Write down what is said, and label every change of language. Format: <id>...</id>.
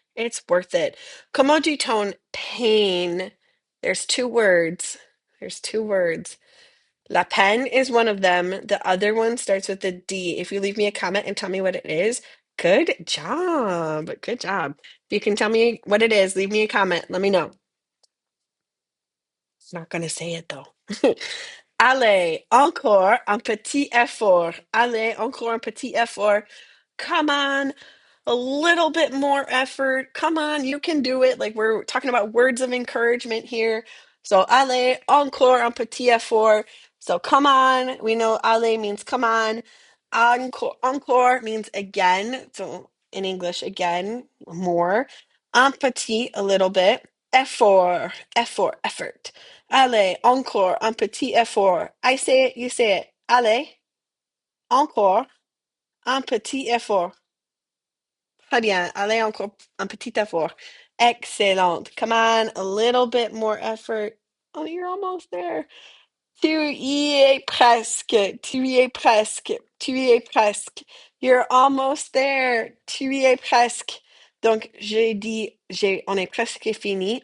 <en>It's worth it.</en> <fr>Comment dit-on pain?</fr> <en>There's two words. There's two words. La peine is one of them. The other one starts with a D. If you leave me a comment and tell me what it is, good job. Good job. If you can tell me what it is, leave me a comment. Let me know. Not gonna say it though.</en> <fr>Allez, encore un petit effort. Allez, encore un petit effort.</fr> <en>Come on, a little bit more effort. Come on, you can do it. Like we're talking about words of encouragement here.</en> <fr>So, allez, encore un petit effort.</fr> <en>So, come on. We know allez means come on. Encore means again. So, in English, again, more. Un petit, a little bit. Effort.</en> <fr>Allez, encore un petit effort.</fr> <en>I say it, you say it.</en> <fr>Allez, encore un petit effort. Très bien. Allez, encore un petit effort. Excellent.</fr> <en>Come on, a little bit more effort. Oh, you're almost there.</en> <fr>Tu y es presque. Tu y es presque. Tu y es presque.</fr> <en>You're almost there.</en> <fr>Tu y es presque. Donc, on est presque fini.</fr>